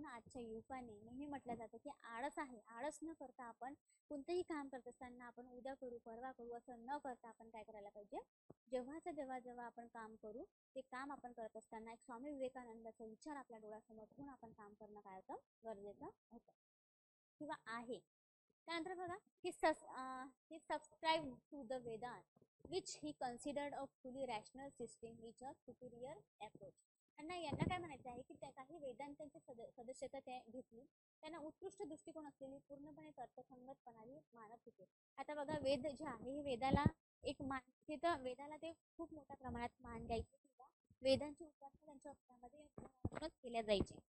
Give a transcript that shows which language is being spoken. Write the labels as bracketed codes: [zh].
[mr] म्हणून आजच्या युवकाने नेहमी म्हटलं जातं की आळस आहे, आळस न करता आपण कोणतेही काम करत असताना आपण उद्या करू परवा करू असं न करता आपण काय करायला पाहिजे जेव्हा आपण काम करू ते काम आपण करत असताना एक स्वामी विवेकानंदाचा विचार आपल्या डोळ्यासमोर ठेवून आपण काम करणं काय होतं गरजेचं होतं किंवा आहे. त्यानंतर बघा [en] he subscribed to the Vedas which he considered a fully rational system with a superior approach. [mr] त्यांना यांना काय म्हणायचं आहे की त्या काही वेदांतांची सदस्यता ते घेतली. त्यांना उत्कृष्ट दृष्टिकोन असलेली पूर्णपणे तर्कसंगतपणाने मानत होते. आता बघा वेद जे आहे हे वेदाला एक मान तिथं वेदाला ते खूप मोठ्या प्रमाणात मान द्यायचे किंवा वेदांची उपासना त्यांच्या अर्थामध्ये मनापासूनच केल्या जायचे.